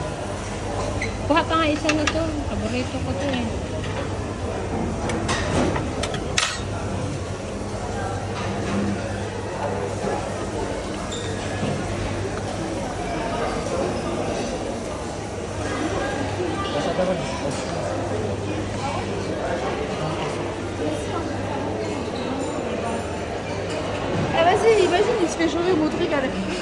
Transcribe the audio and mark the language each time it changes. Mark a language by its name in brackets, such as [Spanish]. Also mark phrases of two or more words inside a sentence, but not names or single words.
[Filipino] Kuha ka nga isa na to. Paborito ko to eh. Basta dapat. [French] Eh vas-y, imagine, il se fait changer mon truc avec.